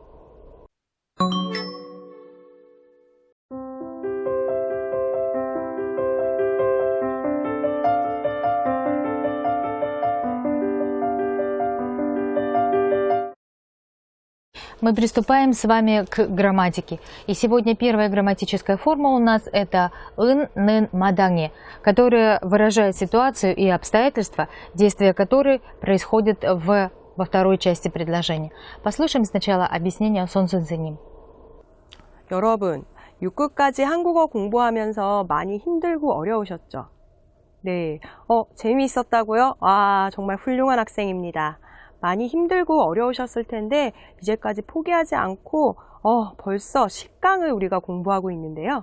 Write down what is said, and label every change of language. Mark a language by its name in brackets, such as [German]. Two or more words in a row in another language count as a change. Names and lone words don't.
[Russian] Мы приступаем с вами к грамматике. И сегодня первая грамматическая форма у нас это [Korean] 은, 는 마당에, [Russian] которая выражает ситуацию и обстоятельства, действия которой происходят во второй части предложения. Послушаем сначала объяснение 선 선생님. [Korean] 여러분, 6급까지 한국어 공부하면서 많이 힘들고 어려우셨죠? 네, 재미있었다고요? 아, 정말 훌륭한 학생입니다. 많이 힘들고 어려우셨을 텐데 이제까지 포기하지 않고 벌써 10강을 우리가 공부하고 있는데요.